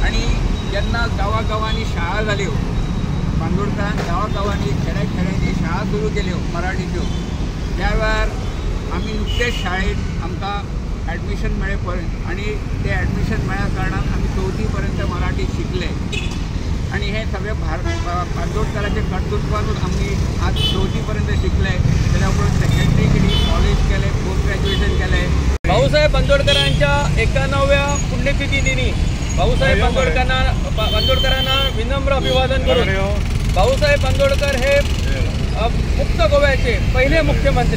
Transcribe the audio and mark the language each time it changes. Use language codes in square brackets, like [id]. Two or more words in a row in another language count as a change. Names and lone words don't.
[kok] आणि जेन्ना गांवांनी शाळा जाल्यो, बांदोडकरान गांवांनी खेड्यांनी शाळा सुरू केल्यो मराठीच्यो, त्या वेळार आमी नुकतेच शाळेंत आमकां ॲडमिशन मेळ्ळे पर्यंत आणि ते ॲडमिशन मेळ्ळ्या कारणान आमी 4थी पर्यंत मराठी शिकले आणि हे सगळे बांदोडकरांच्या कर्तृत्वानूच आमी आज 4थी पर्यंत शिकले। त्याच्या उपरांत सेकंडरी केली, कॉलेज केले, [en] post graduation [kok] केले। [mr] भाऊसाहेब बांदोडकरांच्या 91व्या पुण्यतिथी दिनी भाऊसाहेब बांदोडकरांना विनम्र अभिवादन करून भाऊसाहेब बांदोडकर हे मुक्त गोव्याचे पहिले मुख्यमंत्री।